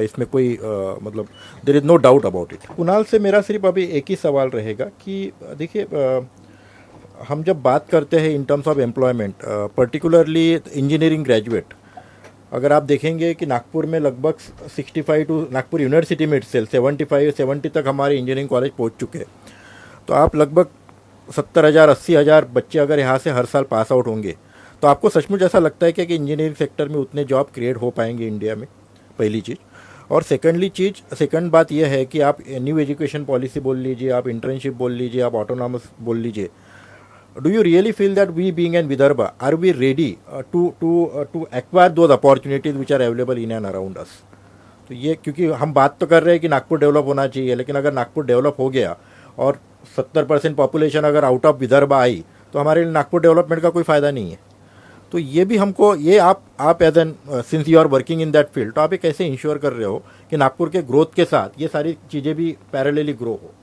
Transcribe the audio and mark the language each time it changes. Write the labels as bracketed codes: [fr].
[hi] इसमें कोई मतलब [en] There is no doubt about it. [hi] Kunal से मेरा सिर्फ अभी एक ही सवाल रहेगा कि देखिए, हम जब बात करते हैं in terms of employment, particularly engineering graduate, अगर आप देखेंगे कि नागपुर में लगभग 65 टू नागपुर यूनिवर्सिटी में इटसेल्फ 70 तक हमारे इंजीनियरिंग कॉलेज पहुंच चुके हैं. तो आप लगभग 70,000-80,000 बच्चे अगर यहाँ से हर साल पास आउट होंगे तो आपको सचमुच ऐसा लगता है कि इंजीनियरिंग सेक्टर में उतने जॉब क्रिएट हो पाएंगे इंडिया में? पहली चीज़. और सेकंड बात यह है कि आप न्यू एजुकेशन पॉलिसी बोल लीजिए, आप इंटर्नशिप बोल लीजिए, आप ऑटोनॉमस बोल लीजिए, [en] do you really feel that we being in Vidarbha are we ready to acquire those opportunities which are available in and around us? [hi] तो ये, क्योंकि हम बात तो कर रहे हैं कि नागपुर डेवलप होना चाहिए, लेकिन अगर नागपुर डेवलप हो गया और 70% पॉपुलेशन अगर आउट ऑफ विदर्भा आई तो हमारे लिए नागपुर डेवलपमेंट का कोई फ़ायदा नहीं है. तो ये भी हमको, ये आप as an since you are working in that field, तो आप ये कैसे इंश्योर कर रहे हो कि नागपुर के ग्रोथ के साथ ये सारी चीज़ें भी पैरेलली ग्रो हो?